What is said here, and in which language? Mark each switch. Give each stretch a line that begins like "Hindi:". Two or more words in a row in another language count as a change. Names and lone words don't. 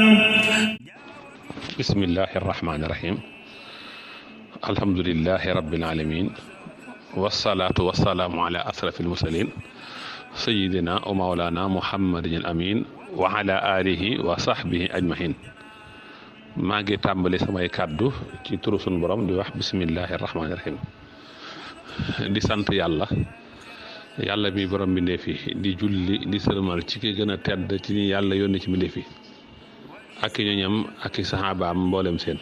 Arabic: بسم الله الرحمن الرحيم الحمد لله رب العالمين والصلاة والسلام على أشرف المرسلين سيدنا ومولانا محمد الأمين وعلى آله وصحبه أجمعين.
Wolof: maa ngi tàmbali samay kàddu ci turu sunu borom di wax
Arabic: بسم الله الرحمن الرحيم
Wolof: di sant yàlla mi borom mbindéef yi di julli di sëlmal ci ki gën a tedd ci ñi yàlla yónni ci mbindéef yi ak i ñoñam ak i saxaabaam mboolem seen.